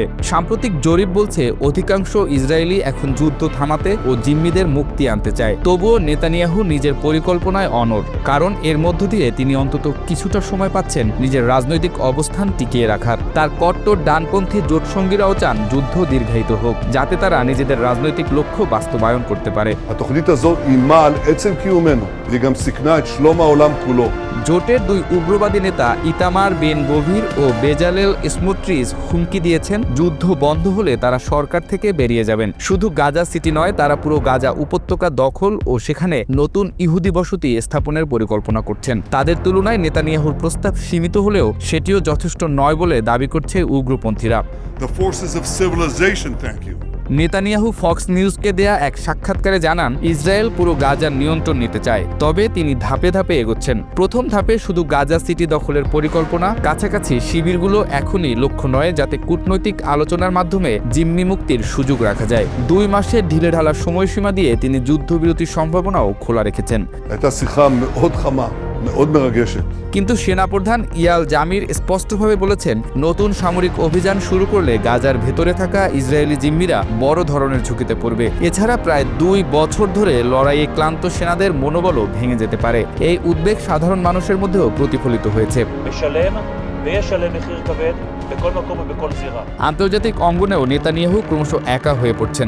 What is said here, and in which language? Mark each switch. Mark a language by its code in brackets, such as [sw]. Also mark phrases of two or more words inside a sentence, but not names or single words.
[bn] সাম্প্রতিক জরিপ বলছে অধিকাংশ ইসরায়েলি এখন যুদ্ধ থামাতে ও জিম্মিদের মুক্তি আনতে চায়। তবুও নেতানিয়াহু নিজের পরিকল্পনায় অনড়, কারণ এর মধ্য দিয়ে তিনি অন্তত কিছুটা সময় পাচ্ছেন নিজের রাজনৈতিক অবস্থান টিকিয়ে রাখার। তার কট্টর ডানপন্থী জোটসঙ্গীরাও চান যুদ্ধ দীর্ঘায়িত হোক, যাতে তারা নিজেদের রাজনৈতিক লক্ষ্য বাস্তবায়ন করতে পারে। [he] התוכנית הזאת איימה על עצם קיומנו, והיא גם סיכנה את שלום העולם כולו. [bn] জোটের 2 উগ্রবাদী নেতা ইতামার বেন গভির ও বেজালেল স্মোট্রিচ হুমকি দিয়েছেন যুদ্ধ বন্ধ হলে তারা সরকার থেকে বেরিয়ে যাবেন। শুধু গাজা সিটি নয়, তারা পুরো গাজা উপত্যকা দখল ও সেখানে নতুন ইহুদি বসতি স্থাপনের পরিকল্পনা করছেন। তাদের তুলনায় নেতানিয়াহুর প্রস্তাব সীমিত হলেও সেটিও যথেষ্ট নয় বলে দাবি করছে উগ্রপন্থীরা। [en] The forces of civilization thank you. [bn] নেতানিয়াহু ফক্স নিউজকে দেয়া এক সাক্ষাৎকারে জানান, ইসরায়েল পুরো গাজার নিয়ন্ত্রণ নিতে চায়, তবে তিনি ধাপে ধাপে এগোচ্ছেন। প্রথম ধাপে শুধু গাজা সিটি দখলের পরিকল্পনা, কাছাকাছি শিবিরগুলো এখনই লক্ষ্য নয়, যাতে কূটনৈতিক আলোচনার মাধ্যমে জিম্মি মুক্তির সুযোগ রাখা যায়। 2 মাসের ঢিলেঢালা সময়সীমা দিয়ে তিনি যুদ্ধবিরতির সম্ভাবনাও খোলা রেখেছেন। [he] הייתה שיחה מאוד חמה, מאוד מרגשת. [bn] কিন্তু সেনাপ্রধান ইয়াল জামির স্পষ্টভাবে বলেছেন, নতুন সামরিক অভিযান শুরু করলে গাজার ভেতরে থাকা ইসরায়েলি জিম্মিরা বড় ধরনের ঝুঁকিতে পড়বে। এছাড়া প্রায় 2 বছর ধরে লড়াইয়ে ক্লান্ত সেনাদের মনোবলও ভেঙে যেতে পারে। এই উদ্বেগ সাধারণ মানুষের মধ্যেও প্রতিফলিত হয়েছে। আন্তর্জাতিক অঙ্গনেও নেতানিয়াহু ক্রমশ একা হয়ে পড়ছেন।